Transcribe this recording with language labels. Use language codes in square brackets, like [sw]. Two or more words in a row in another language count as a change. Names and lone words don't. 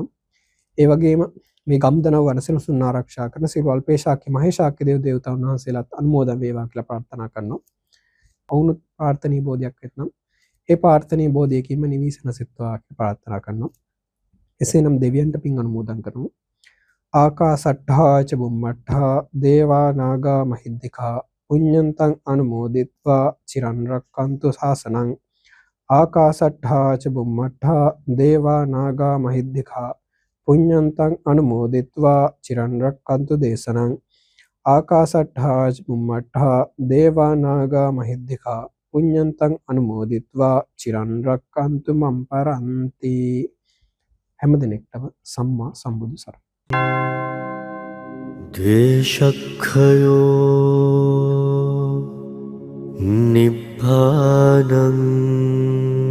[si] ඒ වගේම මේ ගම්දනව වනසෙනසුන් ආරක්ෂා කරන සියලු අල්පේශාක්‍ය මහේශාක්‍ය දේව දේවතාවුන් වහන්සේලාත් අනුමෝදන් වේවා කියලා ප්‍රාර්ථනා කරනවා. ඔවුනුත් ප්‍රාර්ථනීය බෝධියක් වෙත්නම් ඒ ප්‍රාර්ථනීය බෝධියකින්ම නිවිසනසෙත්වා කියලා ප්‍රාර්ථනා කරනවා. එසේනම් දෙවියන්ට පින් අනුමෝදන් කරමු. [pi] ආකාසට්ඨා ච බුම්මට්ඨා දේවා නාග මහිද්దికා පුඤ්ඤන්තං අනුමෝදිත්වා චිරන් රක්칸තු ශාසනං. ආකාසට්ඨා ච බුම්මට්ඨා දේවා නාග මහිද්దికා පුඤ්ඤන්තං අනුමෝදිත්වා චිරන් රක්칸තු දේශනං. ආකාසට්ඨා ච බුම්මට්ඨා දේවා නාග මහිද්దికා පුඤ්ඤන්තං අනුමෝදිත්වා චිරන් රක්칸තු මම් පරන්ති. [si] හැම දිනෙකටම සම්මා සම්බුදු සරණයි. [pi] දේශක්ඛයෝ නිබ්බානං